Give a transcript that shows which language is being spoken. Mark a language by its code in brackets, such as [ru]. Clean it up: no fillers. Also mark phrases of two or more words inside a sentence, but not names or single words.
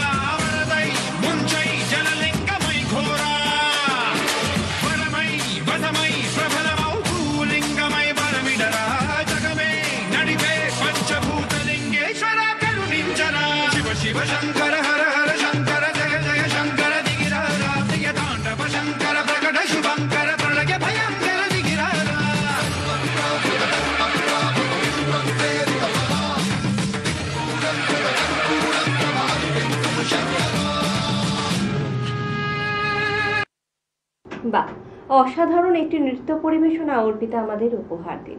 [te] వరదై ముంచై జలలింగమై ఘోరా వరమై వదమై ప్రబలమౌ భూలింగమై బలమిడరా జగమే నడిపే పంచభూతలింగేశ్వర కరుణించరా శివ శివ శంకర హర హర శంకర జయ జయ శంకర దిగిరారా ప్రియ తాండవ శంకర ప్రకట శుభంకర ప్రళయ భయంకర దిగిరారా [bn] বাহ, অসাধারণ একটি নৃত্য পরিবেশনা অর্পিতা আমাদের উপহার দিল।